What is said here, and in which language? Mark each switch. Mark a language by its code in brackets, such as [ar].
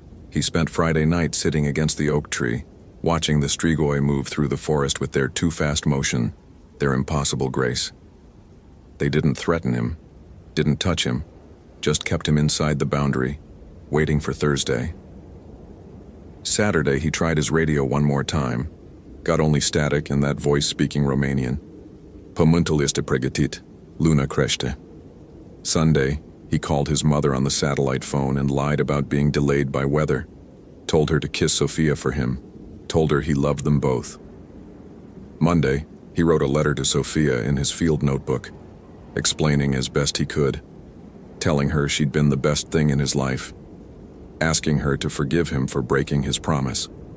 [en] He spent Friday night sitting against the oak tree, watching the Strigoi move through the forest with their too-fast motion, their impossible grace. They didn't threaten him, didn't touch him, just kept him inside the boundary, waiting for Thursday. Saturday, he tried his radio one more time, got only static and that voice speaking Romanian. [ro] Pământul este pregătit, luna crește. [en] Sunday, he called his mother on the satellite phone and lied about being delayed by weather, told her to kiss Sophia for him, told her he loved them both. Monday, he wrote a letter to Sophia in his field notebook, explaining as best he could, telling her she'd been the best thing in his life, asking her to forgive him for breaking his promise.